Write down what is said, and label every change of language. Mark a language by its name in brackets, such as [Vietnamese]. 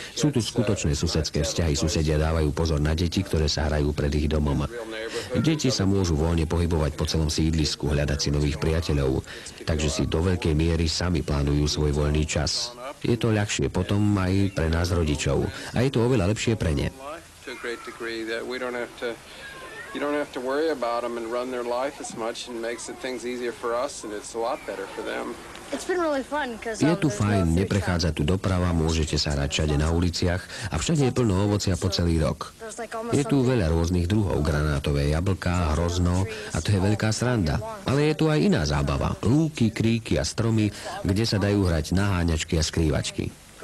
[Slovak] Sú tu skutočné susedské vzťahy, susedia dávajú pozor na deti, ktoré sa hrajú pred ich domom. Deti sa môžu voľne pohybovať po celom sídlisku, hľadať si nových priateľov, takže si do veľkej miery sami plánujú svoj voľný čas. Je to ľahšie potom aj pre nás rodičov a je to oveľa lepšie pre ne. [English] You don't have to worry about them and run their life as much and makes things easier for us and it's a lot better for them. [Slovak] Je tu fajn, neprechádza tu doprava, môžete sa hrať všade na uliciach a všade je plno ovocia po celý rok. Je tu veľa rôznych druhov, granátové jablká, hrozno a to je veľká sranda. Ale je tu aj iná zábava, lúky, kríky a stromy, kde sa dajú hrať naháňačky a skrývačky.